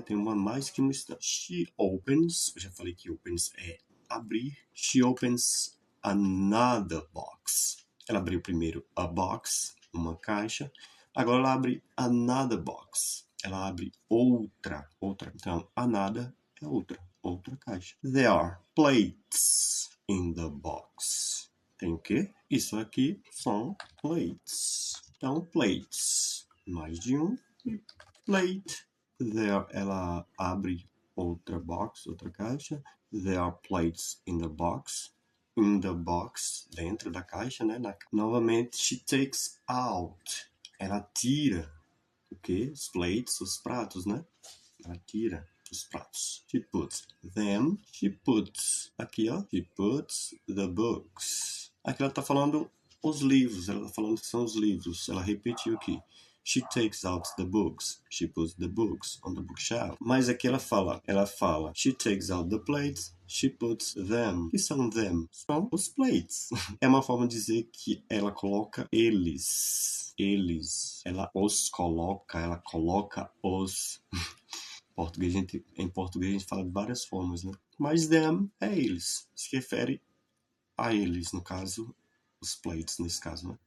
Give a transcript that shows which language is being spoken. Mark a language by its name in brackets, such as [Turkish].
[Portuguese] Tem uma mais que uma estante. She opens, eu já falei que opens é abrir. [English] She opens another box. [Portuguese] Ela abriu primeiro a box, uma caixa. Agora ela abre another box. Ela abre outra. Então, another é outra caixa. [English] There are plates in the box. [Portuguese] Tem o quê? Isso aqui são plates. Então, plates. Mais de um. Plate. There, ela abre outra box, outra caixa. [English] There are plates in the box. [Portuguese] In the box, dentro da caixa, né? [English] Novamente, she takes out. [Portuguese] Ela tira o quê? Os plates, os pratos, né? Ela tira os pratos. [English] She puts them. She puts. [Portuguese] Aqui, ó. [English] She puts the books. [Portuguese] Aqui ela tá falando os livros. Ela tá falando que são os livros. Ela repetiu aqui. [English] She takes out the books. She puts the books on the bookshelf. [Portuguese] Mas aqui ela fala. [English] She takes out the plates. She puts them. [Portuguese] O que são them? São os plates. É uma forma de dizer que ela coloca eles. Ela os coloca. Ela coloca os. Em português a gente fala de várias formas, né? Mas them é eles. Se refere a eles, no caso, os plates, nesse caso, né?